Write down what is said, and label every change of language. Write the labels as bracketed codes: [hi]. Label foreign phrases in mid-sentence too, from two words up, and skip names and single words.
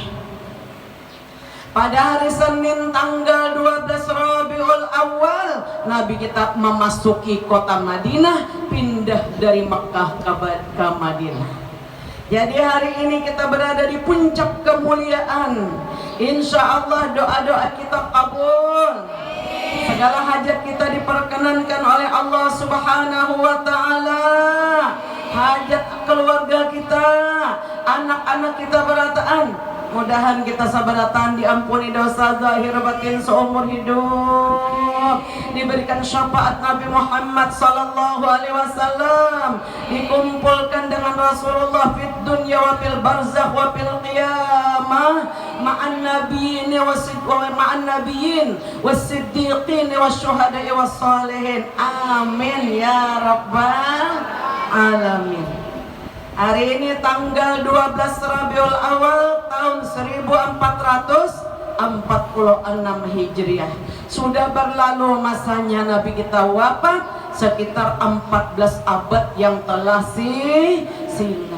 [id] Pada hari Senin tanggal 12 Rabiul Awal Nabi kita memasuki kota Madinah, pindah dari Mekah ke Madinah. Jadi hari ini kita berada di puncak kemuliaan. [ar] إن شاء الله [id] doa-doa kita kabul. Segala hajat kita diperkenankan oleh Allah [ar] سبحانه وتعالى. [id] Hajat keluarga kita, anak-anak kita berataan, mudahan kita sabaratan diampuni dosa zahir batin seumur hidup, diberikan syafaat Nabi Muhammad [ar] صلى الله عليه وسلم, [id] dikumpulkan dengan Rasulullah [ar] في الدنيا وفي البرزخ وفي القيامة مع النبيين والصديقين والشهداء والصالحين. آمين يا رب العالمين. [id] Hari ini tanggal 12 Rabiul Awal tahun 1446 Hijriah. Sudah berlalu masanya Nabi kita wafat. sekitar 14 abad yang telah silam.